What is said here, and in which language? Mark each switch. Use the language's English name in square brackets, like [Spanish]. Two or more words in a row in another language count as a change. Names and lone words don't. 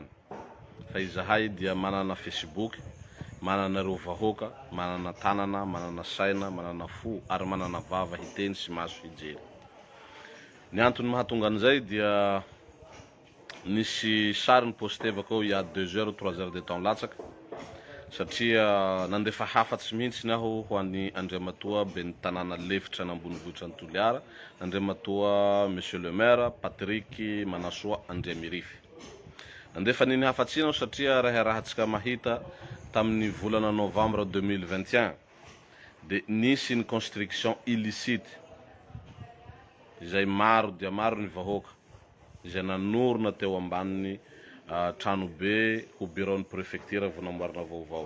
[Malagasy] Fa izahay dia manana Facebook, manana reo vahoaka, manana tanana, manana saina, manana fo ary manana vava hiteny sy maso hijery. Ny antony mahatonga an'izay dia nisy sary ny postevako [French] il y a 2 heures ou 3 heures de temps [Malagasy] latsaky, satria nandefa hafatsy mihitsy aho ho an'ny Andriamatoa ben'ny tanàna lefitra n'ambonivohitra ny Toliara, Andriamatoa [French] Monsieur le Maire [Malagasy] Patrick Manasoa Andriamirify. Nandefa niny hafatsy aho satria rahatsika mahita tamin'ny volana novembre 2021 de nisy ny [French] construction illicite [Malagasy] izay maro dia maro ny vahoaka izay nanorona teo ambanin'ny tranobe ho bureau-ny préfecture vonamboarina vaovao.